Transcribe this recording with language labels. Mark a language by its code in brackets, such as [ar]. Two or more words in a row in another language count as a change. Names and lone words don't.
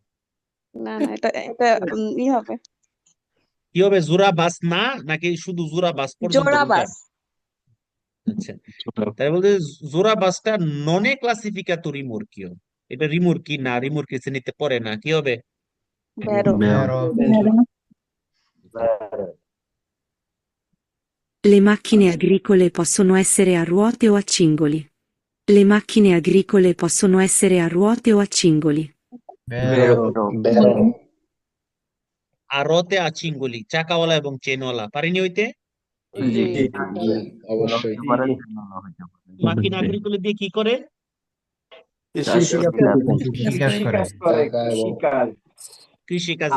[bn] না না এটা এটা ই হবে কি হবে, জোড়া বাস না নাকি শুধু জোড়া বাস পর্যন্ত জোড়া কোনটা? বাস আচ্ছা, তাই বলতে জোড়া বাসটা [it] non è classificato rimorchio. [bn] এটা রিমোর্কি না, রিমোর্কি শ্রেণীতে পড়ে না, কি হবে? ভেরো Vero. Vero. [it] Le macchine agricole possono essere a ruote o a cingoli. Le macchine agricole possono essere a ruote o a cingoli. Vero. Vero. a ruote o a cingoli, [bn] চাকাওয়ালা এবং চেনওয়ালা, পারিনি হইতে? জি অবশ্যই। [it] macchine agricole [bn] দিয়ে কি করে? কৃষিকাজ করে। কৃষিকাজ, কৃষি কাজের